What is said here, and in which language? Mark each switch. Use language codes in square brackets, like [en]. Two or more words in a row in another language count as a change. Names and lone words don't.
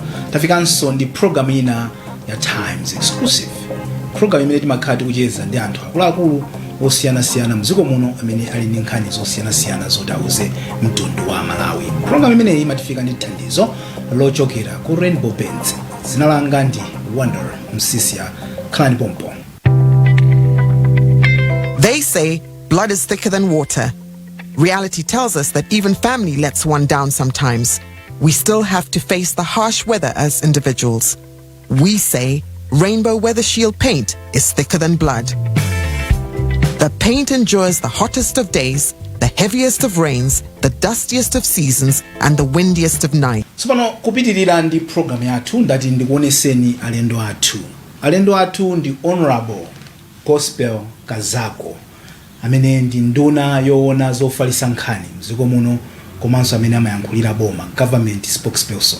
[ny] Tafikanso ndi program ina ya Times Exclusive, program imene timakhala tikucheza ndi anthu akuluakulu osiyanasiyana mdziko muno amene ali ndi nkhani zosiyanasiyana zotauze mtundu wa Malawi. Program imeneyi imatifika ndi thandizo lochokera ku Rainbow Bands. Zina langa ndi Wonder Msisia Clan Pompo. [en] They say blood is thicker than water. Reality tells us that even family lets one down sometimes. We still have to face the harsh weather as individuals. We say Rainbow Weather Shield paint is thicker than blood. The paint endures the hottest of days, the heaviest of rains, the dustiest of seasons, and the windiest of nights. [ny] Tsopano kupitirira ndi program yathu ndati ndikuoneseni alendo athu. Alendo athu ndi Honorable Gospel Kazako, amene ndi nduna yoona zofalitsa nkhani mdziko muno komanso amene amayankhulira boma, [en] government spokesperson.